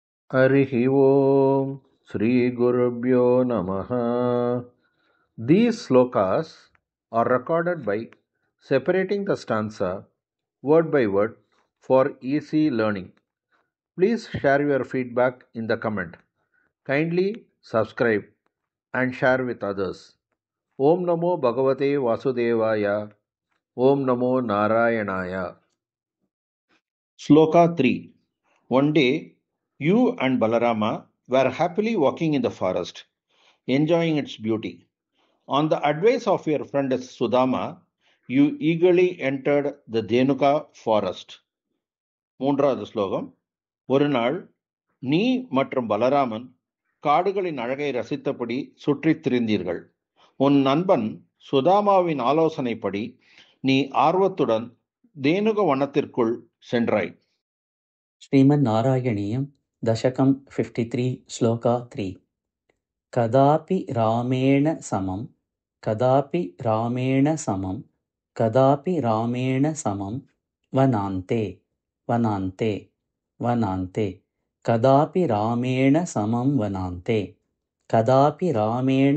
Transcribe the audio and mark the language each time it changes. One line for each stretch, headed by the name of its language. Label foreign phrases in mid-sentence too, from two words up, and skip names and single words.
Sanskrit: हरिः ओम् श्रीगुरुभ्यो नमः.
English: These slokas are recorded by separating the stanza word by word for easy learning. Please share your feedback in the comment. Kindly subscribe and share with others.
Sanskrit: ओम् नमो भगवते वासुदेवाय. ओम् नमो नारायणाय. Sloka 3.
English: One day, you and Balarama were happily walking in the forest, enjoying its beauty. On the advice of your friend Sudama, you eagerly entered the Dhenuka forest.
Tamil: மூன்றாவது ஸ்லோகம். ஒரு நாள் நீ மற்றும் பலராமன் காடுகளின் அழகை ரசித்தபடி சுற்றித் திரிந்தீர்கள். உன் நண்பன் சுதாமாவின் ஆலோசனைப்படி நீ ஆர்வத்துடன் தேனுக வனத்திற்குள் சென்றாய்.
Sanskrit: श्रीमन्नारायणीयं दशकं 53 श्लोका 3 कदापि रामेण समं कदापि रामेण समं कदापि रामेण समं वनान्ते वनान्ते वनान्ते कदापि रामेण समं वनान्ते कदापि रामेण